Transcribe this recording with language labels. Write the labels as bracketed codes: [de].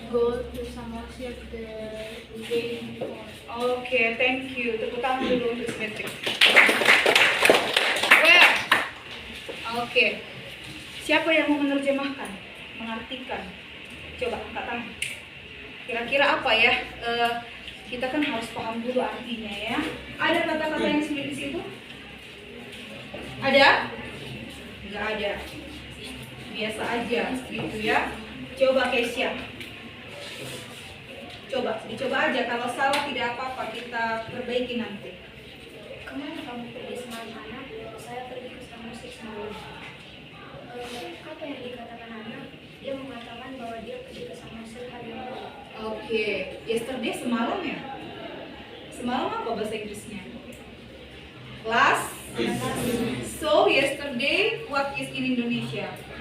[en] go to Samosir the day before. Oke, thank you. [id] Tepuk tangan dulu untuk Patrick. Well, oke. Siapa yang mau menerjemahkan, mengartikan? Coba angkat tangan. Kira-kira apa ya? Kita kan harus paham dulu artinya ya. Ada kata-kata yang sulit di situ? Ada? Enggak ada. Biasa aja gitu ya. Coba Kesia. Dicoba aja. Kalau salah tidak apa-apa, kita perbaiki nanti. Kemana kamu pergi semalam, Anna? Saya pergi ke Samosir semalam. Apa yang dikatakan Anna? Dia mengatakan bahwa dia pergi ke Samosir hari yang lalu. Oke, yesterday semalam ya? Semalam apa bahasa Inggrisnya? [en] Last? So, yesterday, what is in Indonesia?